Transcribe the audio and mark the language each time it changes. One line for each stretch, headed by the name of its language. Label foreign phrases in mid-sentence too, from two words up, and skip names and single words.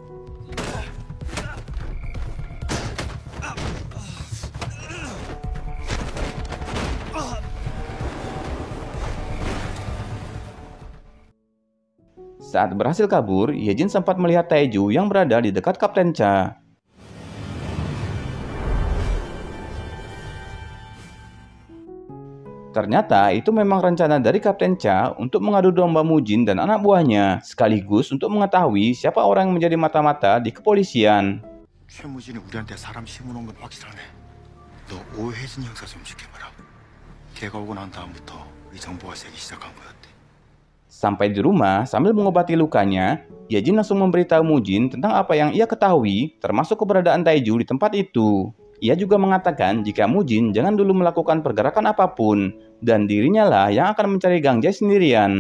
Indonesian: Saat berhasil kabur, Yejin sempat melihat Taeju yang berada di dekat Kapten Cha. Ternyata itu memang rencana dari Kapten Cha untuk mengadu domba Mujin dan anak buahnya, sekaligus untuk mengetahui siapa orang yang menjadi mata-mata di kepolisian.
Korean: 최무진이 우리한테 사람 심어놓은 건 확실하네. 너 오해진 형사 좀 지켜봐라. 걔가 오고 난 다음부터 이 정보가 새기 시작한 거였대.
Indonesian: Sampai di rumah, sambil mengobati lukanya, Yejin langsung memberitahu Mujin tentang apa yang ia ketahui, termasuk keberadaan Taeju di tempat itu. Ia juga mengatakan jika Mujin jangan dulu melakukan pergerakan apapun, dan dirinya lah yang akan mencari Gang Jae sendirian.